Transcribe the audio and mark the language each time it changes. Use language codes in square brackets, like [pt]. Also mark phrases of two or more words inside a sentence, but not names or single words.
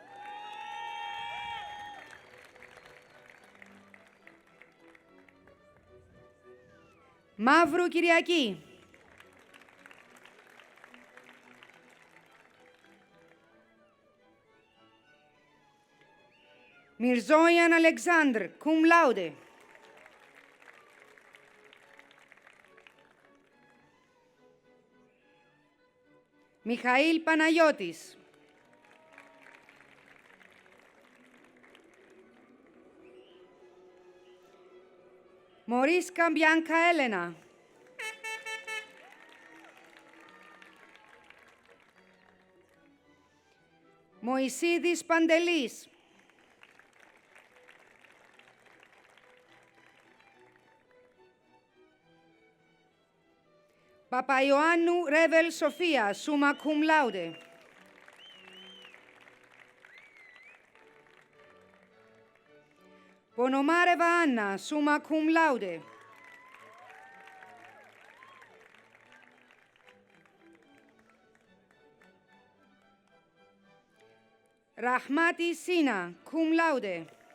[el] Μαύρου Κυριακή. Μυρζόιαν Αλεξάνδρ, [la] cum laude. [el] Μιχαήλ Παναγιώτης. Μωρίς Καμπιάνκα Έλενα. Μωυσίδης Παντελής. Παπαϊωάννου Ρέβελ Σοφία, [la] summa cum laude. [el] Πονομάρεβα Άννα, [la] summa cum laude. [el] Ραχμάτη Σίνα, [la] cum laude.